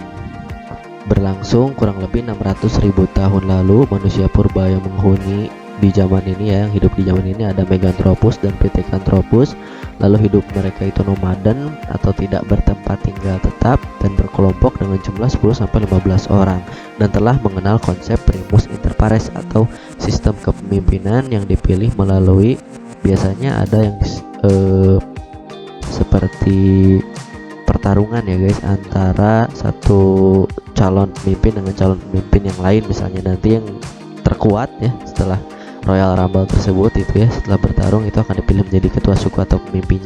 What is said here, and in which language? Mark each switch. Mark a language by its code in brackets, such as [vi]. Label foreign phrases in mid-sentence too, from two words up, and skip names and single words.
[id] Berlangsung kurang lebih 600.000 tahun lalu. Manusia purba yang menghuni di zaman ini ya, yang hidup di zaman ini ada Meganthropus dan Pithecanthropus. Lalu hidup mereka itu nomaden atau tidak bertempat tinggal tetap dan berkelompok dengan jumlah 10-15 orang, dan telah mengenal konsep [la] primus inter pares [id] atau sistem kepemimpinan yang dipilih melalui, biasanya ada yang seperti pertarungan ya guys, antara satu calon pemimpin dengan calon pemimpin yang lain. Misalnya nanti yang terkuat ya setelah Royal Rumble tersebut itu ya, setelah bertarung itu akan dipilih menjadi ketua suku atau pemimpinnya.